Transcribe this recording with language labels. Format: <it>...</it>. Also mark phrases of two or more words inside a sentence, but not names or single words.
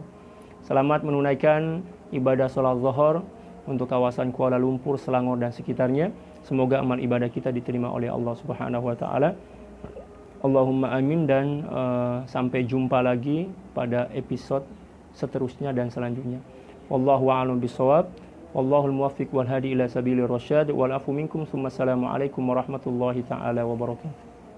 <ms>Selamat menunaikan ibadah sholat zuhur untuk kawasan Kuala Lumpur, Selangor dan sekitarnya. Semoga amal ibadah kita diterima oleh Allah</ms> <ar>سبحانه وتعالى. اللهم آمين,</ar> <ms>dan sampai jumpa lagi pada episode seterusnya dan selanjutnya.</ms> <ar>والله أعلم بالصواب. والله الموفق والهادي إلى سبيل الرشاد. والعفو منكم. السلام عليكم ورحمة الله تعالى وبركاته.</ar>